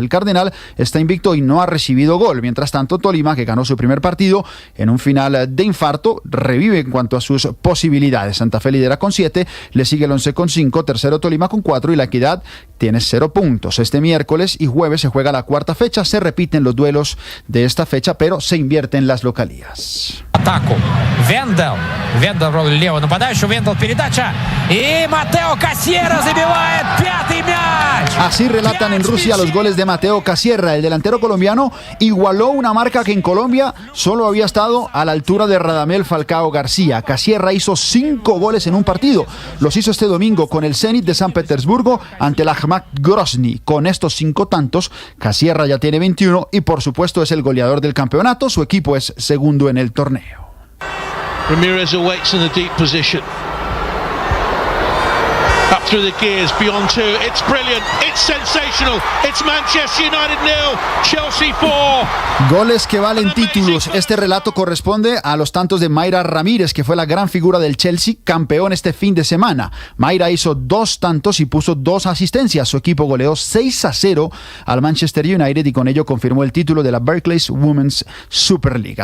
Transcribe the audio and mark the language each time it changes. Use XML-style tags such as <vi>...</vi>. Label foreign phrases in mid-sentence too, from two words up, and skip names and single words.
<es>El Cardenal está invicto y no ha recibido gol. Mientras tanto, Tolima, que ganó su primer partido en un final de infarto, revive en cuanto a sus posibilidades. Santa Fe lidera con 7, le sigue el Once con 5, tercero Tolima con 4 y La Equidad tiene 0 puntos. Este miércoles y jueves se juega la cuarta fecha, se repiten los duelos de esta fecha, pero se invierten las localías. Ataco,</es> <ru>Вендел в роли левого нападающего, Вендел передача, и Матео Casierra забивает 5-й мяч.</ru> <es>Así relatan en Rusia los goles de Mateo Casierra. El delantero colombiano igualó una marca que en Colombia solo había estado a la altura de Radamel Falcao García. Casierra hizo 5 goles en un partido. Los hizo este domingo con el Zenit de San Petersburgo ante el Akhmat Grozny. Con estos 5 tantos, Casierra ya tiene 21 y por supuesto es el goleador del campeonato. Su equipo es segundo en el torneo.</es> <en>Ramirez awaits in the deep position. Up through the gears, beyond two. It's brilliant. It's sensational. It's Manchester United 0, Chelsea 4.</en> <es>Goles que valen títulos. Este relato corresponde a los tantos de Mayra Ramírez, que fue la gran figura del Chelsea, campeón este fin de semana. Mayra hizo 2 tantos y puso 2 asistencias. Su equipo goleó 6-0 al Manchester United y con ello confirmó el título de la Barclays Women's Super League.</es>